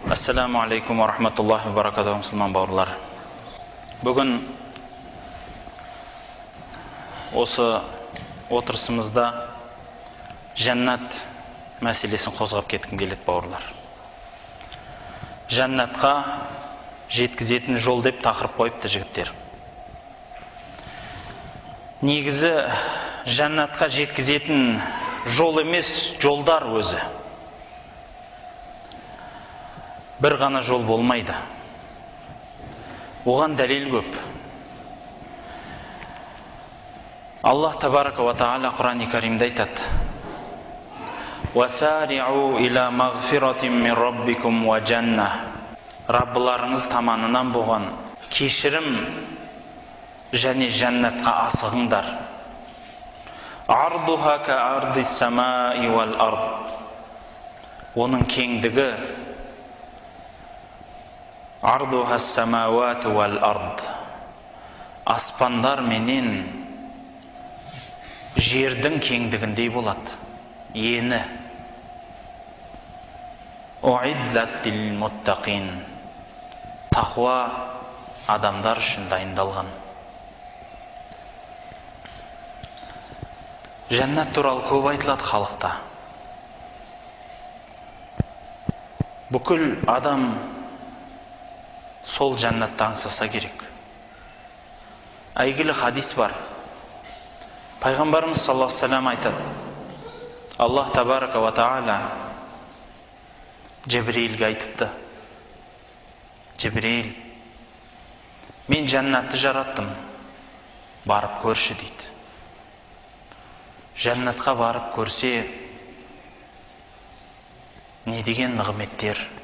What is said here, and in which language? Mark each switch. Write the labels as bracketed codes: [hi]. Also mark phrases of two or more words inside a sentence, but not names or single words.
[ar] السلام عليكم ورحمة الله وبركاته, [kk] мұсылман бауырлар. Бүгін осы отырысымызда жәннат мәселесін қозғап кеткім келеді, бауырлар. Жәннатқа жеткізетін жол деп тақырып қойыпты жігіттер. Негізі жәннатқа жеткізетін жол емес, жолдар өзі. Бір ғана жол болмайды. Оған дәлел көп. [ar] الله تبارك وتعالى [kk] Құран-ы Каримде айтады: [ar] «وسارعوا إلى مغفرة من ربكم وجنة». [kk] Раббыларыңыз таманынан болған кешірім және жәннатқа асығыңдар. [ar] عرضها كعرض السماء والأرض. [kk] Оның кеңдігі [ar] عرضها السماوات والأرض. [kk] Аспандар менен жердің кеңдігіндей болады. Ені. [ar] أعدت للمتقين. [kk] Тақуа адамдар үшін дайындалған. Жәннат туралы көп айтылады халықта. Бүкіл адам сол жәннатты аңсаса керек. Әйгілі хадис бар. Пайғамбарымыз [ar] صلى الله عليه وسلم [kk] айтады: [ar] الله تبارك وتعالى [kk] Жебрейлге айтыпты: Жебрейл, мен жәннатты жараттым, барып көрші дейді. Жәннатқа барып көрсе, не деген нығметтер.